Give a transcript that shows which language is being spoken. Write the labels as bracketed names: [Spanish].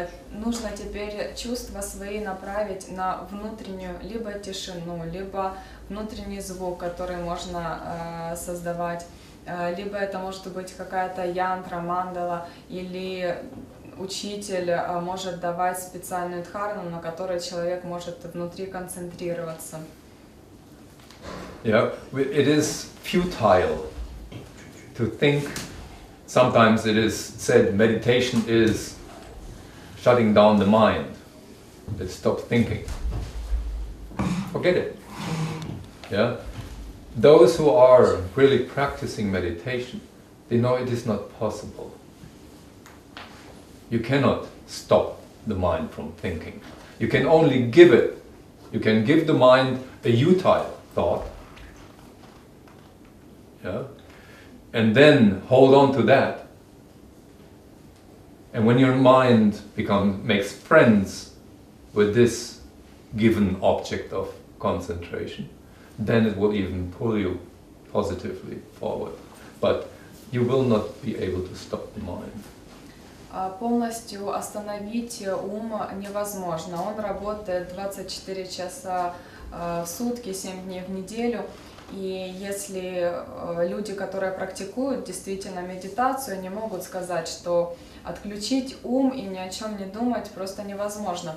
[Russian] Нужно теперь чувства свои направить на внутреннюю либо тишину, либо внутренний звук, который можно создавать, либо это может быть какая-то янтра, мандала, или учитель может давать специальную дхарану, на которой человек может внутри концентрироваться. [English] Yeah, it is futile to think. Sometimes it is said meditation is shutting down the mind. Let's stop thinking. Forget it. Yeah? Those who are really practicing meditation, they know it is not possible. You cannot stop the mind from thinking. You can only give it. You can give the mind a utile thought. Yeah? And then hold on to that. And when your mind makes friends with this given object of concentration, then it will even pull you positively forward. But you will not be able to stop the mind. [Russian] Полностью остановить ум невозможно. Он работает 24 часа в сутки, 7 дней в неделю. И если люди, которые практикуют действительно медитацию, не могут сказать, что отключить ум и ни о чем не думать просто невозможно.